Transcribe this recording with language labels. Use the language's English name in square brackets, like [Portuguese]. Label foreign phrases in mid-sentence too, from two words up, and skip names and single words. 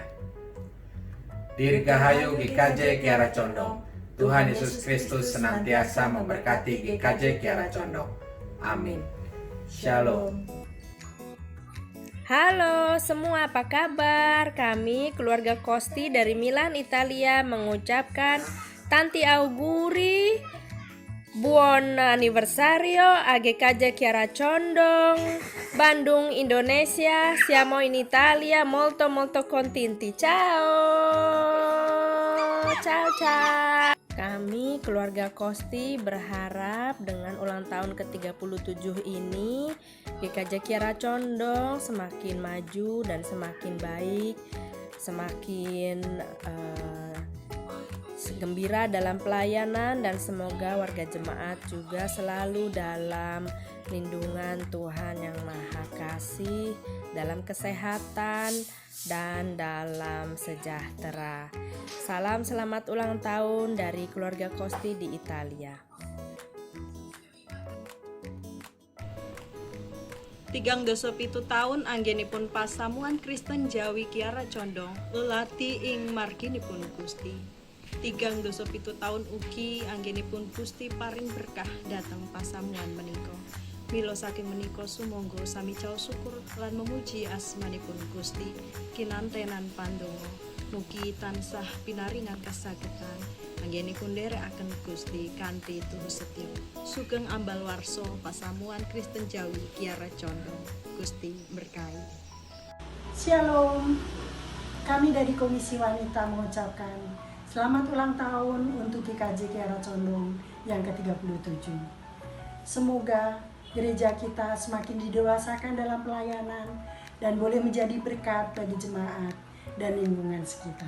[Indonesian] Dirgahayu GKJ Kiara Condong. Tuhan Yesus Kristus senantiasa memberkati GKJ Kiara Condong. Amin. Shalom. Halo semua, apa kabar? Kami keluarga Kosti dari Milan, Italia mengucapkan [Italian] tanti auguri, buon anniversario a [Indonesian] GKJ Kiara Condong, Bandung, Indonesia. [Italian] Siamo in Italia, molto molto contenti. Ciao. Ciao ciao. [Indonesian] Kami keluarga Kosti berharap dengan ulang tahun ke-37 ini GKJ Kiara Condong semakin maju dan semakin baik, semakin gembira dalam pelayanan, dan semoga warga jemaat juga selalu dalam lindungan Tuhan yang Maha Kasih, dalam kesehatan dan dalam sejahtera. Salam selamat ulang tahun dari keluarga Kosti di Italia. [Javanese] 37 tahun anggenipun pasamuan Kristen Jawi Kiara Condong lelati ing marginipun Gusti. 37 tahun ugi anggenipun Gusti paring berkah datang pasamuan menika. Mila saking menika sumangga sami caos syukur lan memuji asmanipun Gusti kinantenan pandonga mugi tansah pinaringan kasagedan anggenipun nderekaken Gusti kanthi tuhu setya sugeng ambal warsa pasamuan Kristen Jawi Kiara Condong. Gusti berkahi. Shalom. [Indonesian] Kami dari Komisi Wanita mengucapkan selamat ulang tahun untuk GKJ Kiara Condong yang ke-37. Semoga gereja kita semakin didewasakan dalam pelayanan dan boleh menjadi berkat bagi jemaat dan lingkungan sekitar.